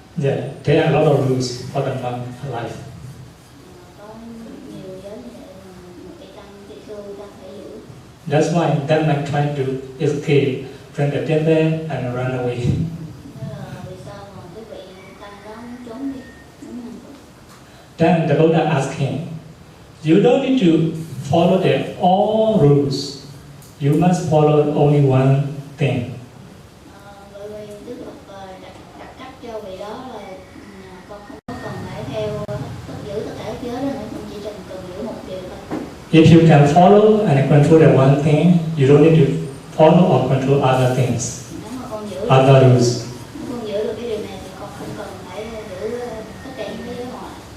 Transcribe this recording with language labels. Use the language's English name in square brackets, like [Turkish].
[English] Yeah, there are a lot of rules for the monk life. [Vietnamese] Có nhiều giới như vậy mà một vị tăng tỳ khưu ta phải giữ. [English] That's why them are trying to escape from the temple and run away. [Vietnamese] Vì sao mà quý vị tăng đó muốn trốn đi, muốn hành tục. [English] Then the Buddha asked him, you don't need to follow the all rules. You must follow only one thing. [Vietnamese] Bởi vì Đức Phật đặt cách cho vị đó là con không có cần phải theo giữ tất cả các giới đó nữa, con chỉ cần giữ một điều thôi. [English] If you can follow and control the one thing, you don't need to follow or control other things, [Vietnamese] Nếu mà con giữ [English] other rules. [Vietnamese] Nếu con giữ được cái điều này thì con không cần phải giữ tất cả những cái giới ngoại.